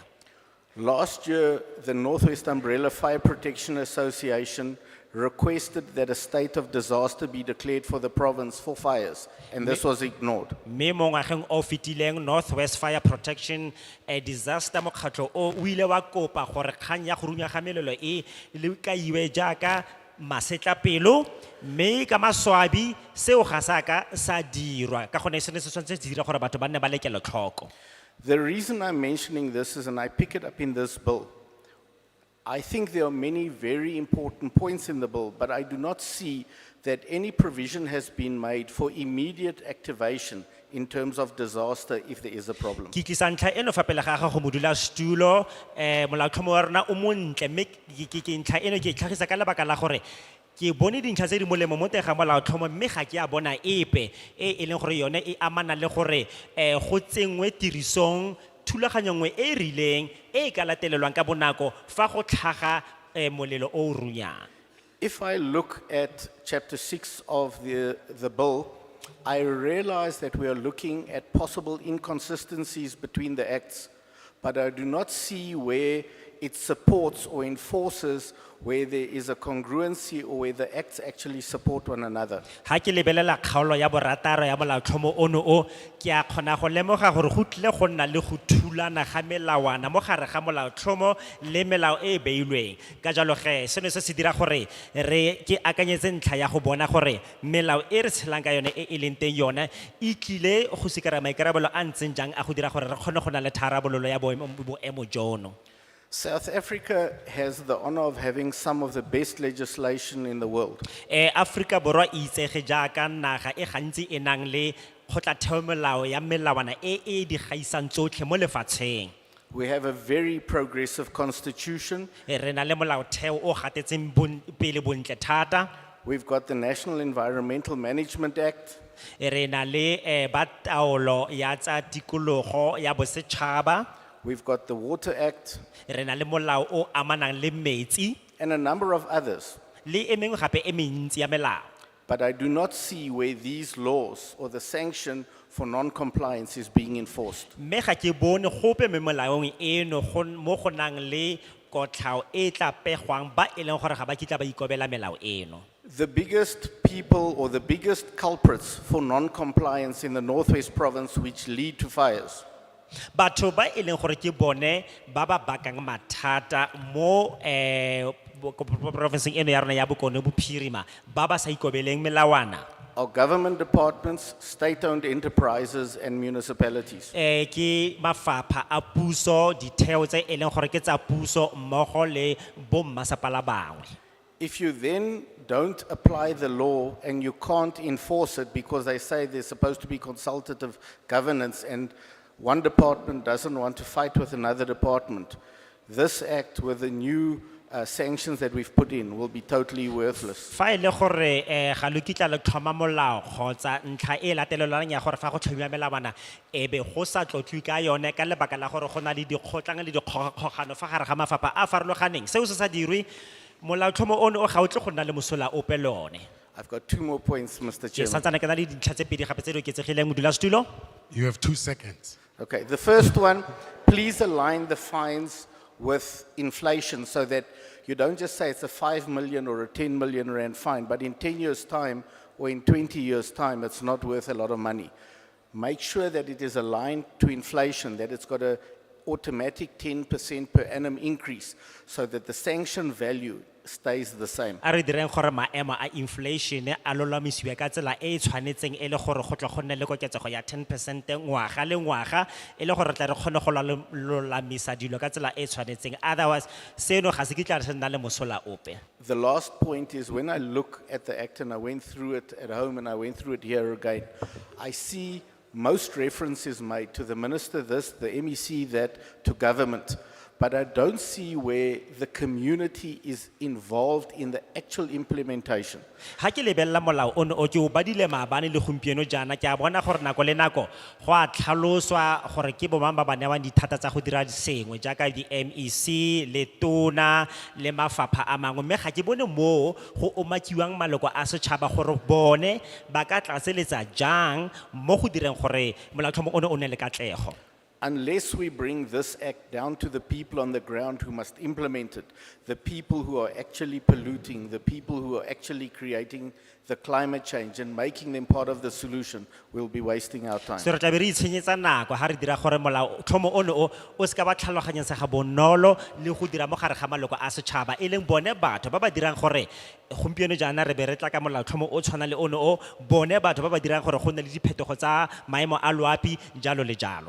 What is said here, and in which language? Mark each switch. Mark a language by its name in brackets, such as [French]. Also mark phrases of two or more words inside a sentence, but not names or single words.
[English] Last year, the Northwest Umbrella Fire Protection Association requested that a state of disaster be declared for the province for fires, and this was ignored. [Tswana] Mme mo ngwageng o fetileng Northwest Fire Protection Disaster mokgatlho o ile wa kopa gore kgang ya go runya ga melelo e le kaiwe jaaka masetlapelo mme ka maswabi seo ga saka sa dirwa ka gone se ne se tshwanetse se dira gore batho ba nne ba lekele tlhoko. [English] The reason I'm mentioning this is, and I pick it up in this bill, I think there are many very important points in the bill, but I do not see that any provision has been made for immediate activation in terms of disaster if there is a problem. [Tswana] Ke tlisa ntlha eno fa pele ga go modulasetulo molaotlhomo wa rona o montle mme ke ntlha eno ke tlhagisa ka lebaka la gore ke bone dintlha tse di molemo mo teng ga molaotlhomo mme ga ke a bona epe e leng gore yone e amana le gore go tsengwe tirisong thulaganyo nngwe e rileng e ka latelelwang ka bonako fa go tlhaga molelo o runyang. [English] If I look at chapter 6 of the bill, I realize that we are looking at possible inconsistencies between the acts, but I do not see where it supports or enforces where there is a congruency or where the acts actually support one another. [Tswana] Ha ke lebelela kgaolo ya borataro ya molaotlhomo ono o ke a kgona go lemoga gore go tlile go nna le go thulana ga melawana mo gare ga molaotlhomo le melao e e beilweng ka jalo ge seno se se dira gore ke akanyetse ntlha ya go bona gore melao e re tshelang ka yone e leng teng yone e tlile go sikara maikarabelo a ntseng jang a go dira gore re kgone go na le tharabololo ya boemo jono. [English] South Africa has the honor of having some of the best legislation in the world. [Tswana] Afrika borwa e itsege jaaka naga e gantsi e nang le kgotlatheomolao ya melawana e di gaisang tsotlhe mo lefatsheng. [English] We have a very progressive constitution. [Tswana] Re na le molaotheo o gatetseng pele bontle thata. [English] We've got the National Environmental Management Act. [Tswana] Re na le ba taolo ya tsa tikologo ya bosetšhaba. [English] We've got the Water Act. [Tswana] Re na le molao o amanang le metsi. [English] And a number of others. [Tswana] Le e mengwe gape e mentsi ya melao. [English] But I do not see where these laws or the sanction for non-compliance is being enforced. [Tswana] Me ga ke bone gope me molaong eno mo go nang le kotlhao e tla pegwang ba e leng gore ga ba kitla ba ikobela melao eno. [English] The biggest people or the biggest culprits for non-compliance in the Northwest Province which lead to fires [Tswana] Batho ba e leng gore ke bone ba ba bakang mathata mo province eno ya rona ya Bokone Bophirima ba ba sa ikobeleng melawana. [English] are government departments, state-owned enterprises and municipalities. [Tswana] Ke mafapha a puso ditheo tse e leng gore ke tsa puso mmogo le bommasepala bangwe. [English] If you then don't apply the law and you can't enforce it because they say there's supposed to be consultative governance and one department doesn't want to fight with another department, this act with the new sanctions that we've put in will be totally worthless. [Tswana] Fa e le gore ga lo kitla le tlhoma molao kgotsa ntlha e latelelwang ya gore fa go tlhomiwa melawana e be go sa tlotlwe ka yone ka lebaka la gore go na le dikgotlang le dikgogano fa gare ga mafapha a farologaneng seo se sa dirwe molaotlhomo ono o ga o tle go nna le mosola ope le one. [English] I've got 2 more points, Mr. [Tswana] Ke [English] Chairman. [Tswana] santsane ke na le dintlha tse pedi gape tse di oketsegileng modulasetulo. [English] You have 2 seconds. Okay, the first one, please align the fines with inflation so that you don't just say it's a 5 million or a 10 million rand fine, but in 10 years' time or in 20 years' time, it's not worth a lot of money. Make sure that it is aligned to inflation, that it's got an automatic 10% per annum increase so that the sanction value stays the same. [Tswana] A re direng gore maemo a inflation a lolamisiwe ka tsela e tshwanetseng e le gore go tla go nne le koketsego ya 10% ngwaga le ngwaga e le gore tla re kgone go lolamisa dilo ka tsela e tshwanetseng otherwise seno ga se ke tla re nna le mosola ope. [English] The last point is when I look at the act and I went through it at home and I went through it here again, I see most references made to the minister this, the MEC that, to government. But I don't see where the community is involved in the actual implementation. [Tswana] Ha ke lebella molao ono o ke o badile maabane le gompieno jana ke a bona gore nako le nako go a tlhaloswa gore ke bomang ba ba newang dithata tsa go dira sengwe jaaka di MEC le tona le mafapha a mangwe mme ga ke bone mo go omakiwang maloko a setšhaba gore bone ba ka tlaseletsa jang mo go direng gore molaotlhomo ono o nne le katlego. [English] Unless we bring this act down to the people on the ground who must implement it, the people who are actually polluting, the people who are actually creating the climate change and making them part of the solution, we'll be wasting our time. [Tswana] So re tla be re itshenyetsa nako ha re dira gore molaotlhomo ono o se ka ba tlhaloganyetsa ga bonolo le go dira mo gare ga maloko a setšhaba e leng bone batho ba ba dirang gore gompieno jaana re be re tla ka molaotlhomo o tshwana le ono o bone batho ba ba dirang gore go nne le diphetogo tsa maemo a loapi jalo le jalo.